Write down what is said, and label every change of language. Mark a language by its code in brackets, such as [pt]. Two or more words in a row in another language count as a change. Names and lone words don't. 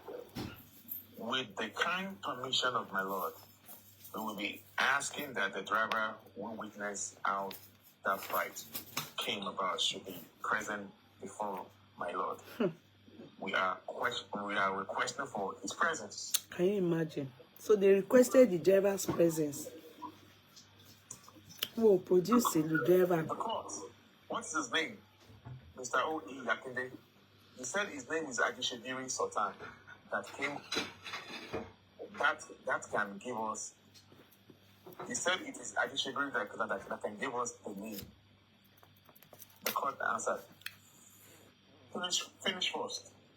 [en] With the kind permission of my Lord, we will be asking that the driver who witnessed how that fight came about should be present before my Lord. We are requesting for his presence. Can you imagine? So they requested the driver's presence. Who will produce the driver? The court. What's his name? Mr. O.E. Yakinde. He said his name is Adishibiri Sultan. That can give us. He said it is Adishibiri that can give us the name. The court answered. Finish first.